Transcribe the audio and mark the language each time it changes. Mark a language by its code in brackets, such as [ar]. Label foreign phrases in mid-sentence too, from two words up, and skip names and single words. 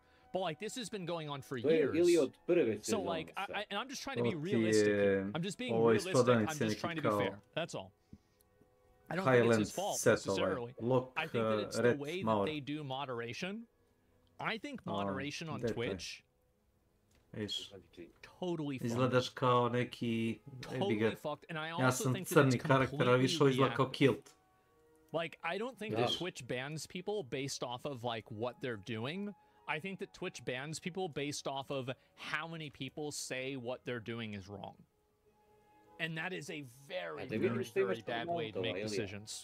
[en] But like this has been going on for years. So like, and I'm just trying to be realistic here. I'm just being realistic. I'm just trying to be fair. That's all. I don't think it's his fault necessarily. I think that it's the way that they do moderation. I think moderation on Twitch totally fucked. [sr] Izgledaš kao neki... [en] Totally fucked. And I [sr] Ja [en] also [sr] sam [en] think that [sr] crni [en] it's [sr] karakter, a više izgleda kao kilt. [en] Like, I don't think that Twitch bans people based off of like what they're doing. I think that Twitch bans people based off of how many people say what they're doing is wrong. And that is a very, very bad way to make decisions.